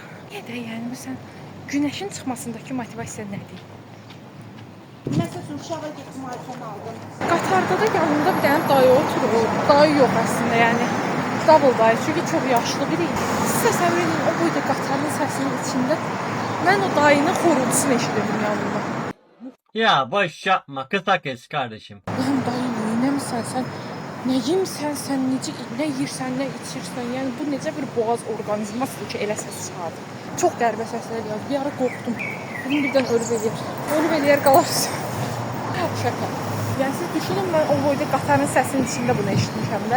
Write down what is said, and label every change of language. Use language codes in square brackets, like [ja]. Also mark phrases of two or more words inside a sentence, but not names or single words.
[az] Niyə də yəni məsələn günəşin çıxmasındakı motivasiya nədir? Məsələn uşağa getdim iPhone aldım. Qatarda da yanında bir dənə dayı oturur. Dayı yox əslində yəni. Double dayı çünki çox yaşlı biri. Siz təsəvvür edin o boyda qatarın səsinin içində mən o dayının xorultusunu eşidirdim yanımda. [tr] Ya boş yapma kısa kes kardeşim. [az] Lan dayı neynəmisən sən? Nə yemsən sən, nə yirsən, nə içirsən? Yəni bu necə bir boğaz orqanizmasıdır ki, elə səs çıxardır. Çox qəribə səslər gəldi. Bir ara qorxdum. Dedim birdən ölüb eləyər qalarsın. Şaka. Yəni siz düşünün, mən o boyda qatarın səsinin içində bunu eşitmişəm də.